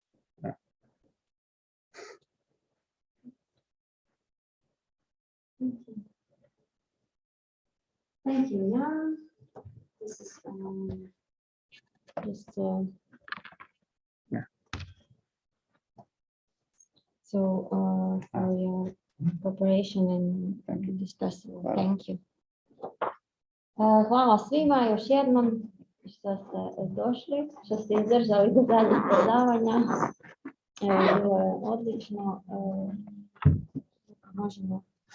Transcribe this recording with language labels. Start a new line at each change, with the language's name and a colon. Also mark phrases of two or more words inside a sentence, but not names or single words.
English: Thank you, Jan. This is just so for your preparation and discussion. Thank you.
Croatian: Hvala svima još jednom što ste došli, što ste izdržali do zadnjeg predavanja. Bilo je odlično. Možemo.